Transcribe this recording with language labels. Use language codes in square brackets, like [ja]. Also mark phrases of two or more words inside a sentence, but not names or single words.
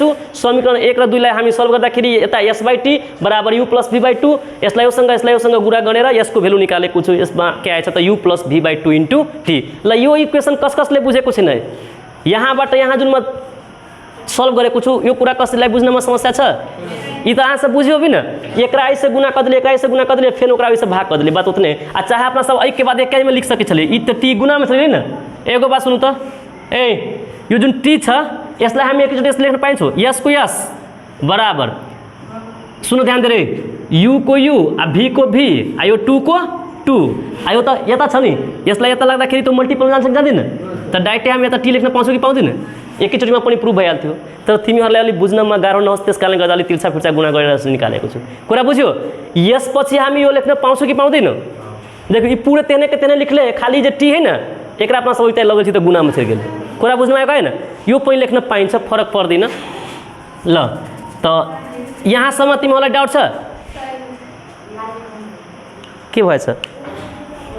[ne] समीकरण 1 र 2 लाई हामी सल्भ गर्दाखेरि यता s/t बराबर u + v/2 यसलाई योसँग गुणा गरेर यसको भ्यालु निकालेको छु। यसमा के आएछ त u + v/2 इन्टु t। ल यो इक्वेसन कसले बुझेको छैन यहाँबाट यहाँ जुन म सल्भ गरेको छु यो कुरा कसैलाई बुझ्नमा समस्या छ। [mai] यी त आंसर बुझ्यो भी ना एकरा से गुना कर दिले एकरा से गुना कर दिले फिर ओकरा से भाग कर दिले बात उतने आ चाहे अपना सब एक के बाद एक में लिख सके छले ई त टी गुना में छले ना। [ne] एगो बात सुनु त यो जुन टी छ यसलाई हामी एकचोटि यसले लेख्न पाइन्छौ यस को यस बराबर [mai] सुनो ध्यान दे रे [ne] u को u आ v को v आ यो 2 को 2 आ यो त यता छ नि यसलाई यता लाग्दाखेरि त मल्टिपल जान्छ जान्दैन त डाइरेक्ट हामी यता टी लेख्न पाउँछौ कि पाउँदैन एकैचोटिमा पनि प्रुभ भइहाल्थ्यो। तर तिमीहरूलाई अलि बुझ्नमा गाह्रो नहोस् त्यसकारणले गर्दा अलि तिर्छा फिर्छा गुणा गरेर निकालेको छु। कुरा बुझ्यो यसपछि हामी यो लेख्न पाउँछौ कि पाउँदैनौ। [mai] देखो यी पुरै तेने के तेने लिखले खाली जे टी हैन एकरा अपना सब उतै लगल छी त गुणामा छिर गेल। [ne] कुरा बुझ्नु आएको हैन यो पनि लेख्न पाइन्छ फरक पर्दैन। ल त यहाँसम्म तिमीहरूलाई डाउट छ के भएछ